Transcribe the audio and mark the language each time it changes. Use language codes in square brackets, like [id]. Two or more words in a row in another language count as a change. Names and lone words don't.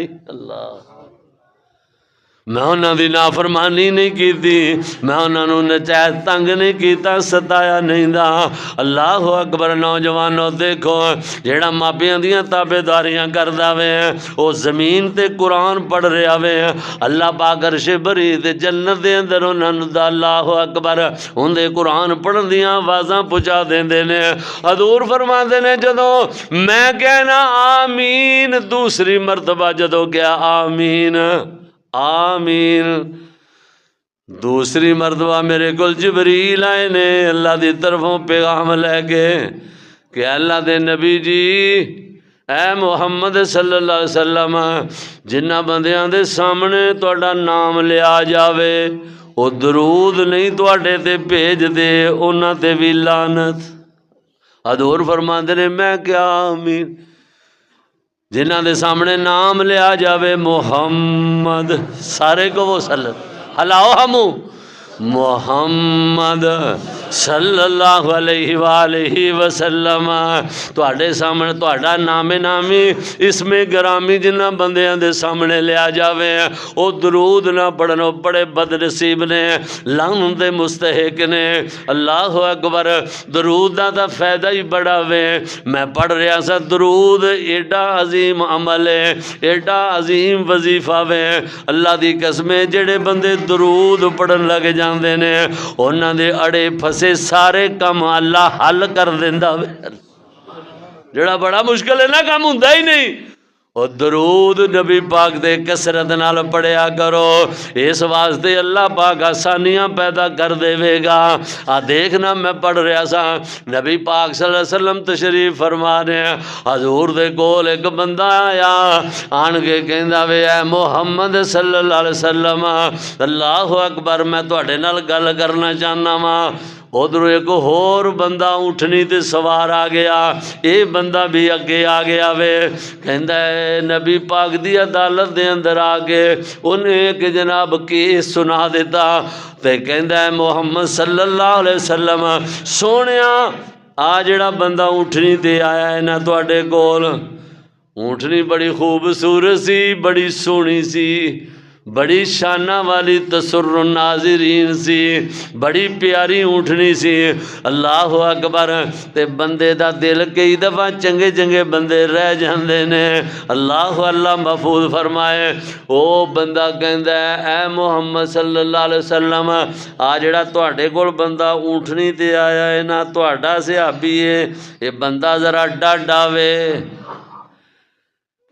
[pa] اللہ، میں انہاں دی نافرمانی نہیں کیتی، میں انہاں نو نجائز تنگ نہیں کیتا، ستایا نہیں دا۔ [ar] اللہ اکبر۔ [pa] نوجوانوں دیکھو جیڑا ماپیاں دیاں تابعداریاں کردا وے او زمین تے قرآن پڑھ رہا وے، اللہ پاک عرش بری تے جنت دے اندر انہاں نو دا [ar] اللہ اکبر [pa] ہوندے قرآن پڑھن دیاں آوازاں پہنچا دیندے نے۔ حضور فرماندے نے جدوں میں کہنا آمین دوسری مرتبہ جدوں کیا آمین آمین، دوسری مرتبہ میرے کول جبریل آئے نے اللہ دی طرفوں پیغام لے کے کہ اللہ دے نبی جی اے محمد [ar] صلی اللہ علیہ وسلم [pa] جنہ بندیاں دے سامنے تہاڈا نام لیا جاوے او درود نہیں تواڈے تے بھیج دے انہاں تے وی لعنت۔ حضور فرماندے نے میں کیا آمین، جنہ دے سامنے نام لیا جاوے محمد، سارے کو وہ صلی ہلاؤ ہمو محمد [ar] صلی اللہ علیہ وآلہ وسلم، [pa] تواڈے سامنے تواڈا نام نامی اسم گرامی جنہ بندیاں دے سامنے لیا جاوے او درود نہ پڑھن او بڑے بد نصیب نے، لعنت دے مستحق نے۔ [ar] اللہ اکبر۔ [pa] درود دا تا فائدہ ہی بڑا وے، میں پڑھ رہا سا درود ایڈا عظیم عمل ہے، ایڈا عظیم وظیفہ وے، اللہ دی قسم جڑے بندے درود پڑھن لگ جاندے نے انہاں دے اڑے پھسے سارے کم اللہ حل کر دیندا وے، جڑا بڑا مشکل ہے نا کام ہوندا ہی نہیں۔ اور درود نبی پاک دے کثرت نال پڑھیا کرو، اس واسطے اللہ پاک آسانیاں پیدا کر دے گا۔ دیکھنا میں پڑھ رہا سا نبی پاک [ar] صلی اللہ علیہ وسلم [pa] تشریف فرما رہے ہیں، حضور دے کول ایک بندہ آیا آن کے کہندا وے اے محمد [ar] صلی اللہ علیہ وسلم اللہ اکبر [pa] میں تواڈے نال گل کرنا چاہنا وا۔ ادھر ایک ہور بندہ اٹھنی تے سوار آ گیا، اے بندہ بھی اگے آ گیا وے، کہندا ہے نبی پاک دی عدالت دے اندر آ کے انہیں ایک جناب کیس سنا دیتا تے کہندا ہے محمد [ar] صلی اللہ علیہ وسلم [pa] سونیا آ جڑا بندہ اٹھنی تے آیا ہے نا تواڈے کول، اونٹنی بڑی خوبصورت سی، بڑی سونی سی، بڑی شانہ والی [ar] تسر الناظرین [pa] سی، بڑی پیاری اونٹنی سی۔ [ar] اللہ اکبر۔ [pa] تے بندے دا دل کئی دفعہ چنگے چنگے بندے رہ جاندے نے، اللہ اللہ محفوظ فرمائے۔ او بندہ کہندا ہے اے محمد [ar] صلی اللہ علیہ وسلم [pa] آ جڑا تواڈے کول بندہ اونٹنی تے آیا ہے نا تواڈا صحابی ہے، یہ بندہ ذرا ڈاڈا وے۔